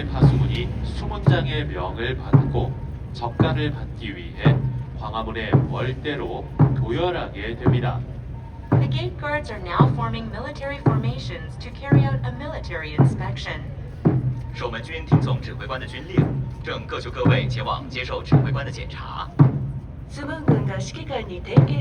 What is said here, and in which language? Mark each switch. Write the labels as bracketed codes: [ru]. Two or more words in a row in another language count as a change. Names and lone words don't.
[ko] 파수군이 수문장의 명을 받고 적가를 받기 위해 광화문의 월대로 도열하게 됩니다. [en] The gate guards are now forming military formations to carry out a military inspection. [zh] 守门军听从指挥官的军令，正各就各位前往接受指挥官的检查。 [ja] スムン軍が指揮官に点検。